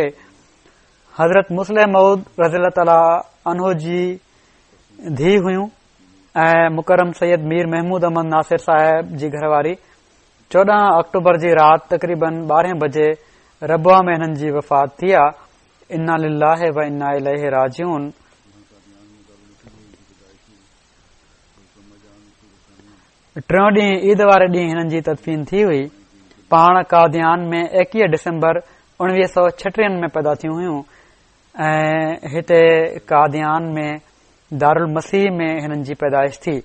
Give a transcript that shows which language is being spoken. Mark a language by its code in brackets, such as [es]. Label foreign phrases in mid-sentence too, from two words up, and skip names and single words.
[sd] हज़रत मुस्लिम मऊद [ar] رضي الله تعالى عنه [sd] जी धीउ हुयूं ऐं मुकरम सैयद मीर महमूद अहमद नासिर साहिब जी घरवारी। 14 अक्टूबर जी राति तक़रीबन 12 बजे रबुआ में हिननि जी वफ़ात थी आहे। [ar] إنا لله و إنا إليه راجعون. [sd] टियों ॾींहुं ईद वारे ॾींहुं हिननि जी तदफ़ीन थी हुई। पाण कादियान में 21 डिसंबर 1936 में पैदा थियूं हुयूं ऐं हिते कादियान में दारुल मसीह में हिननि जी पैदाइश थी।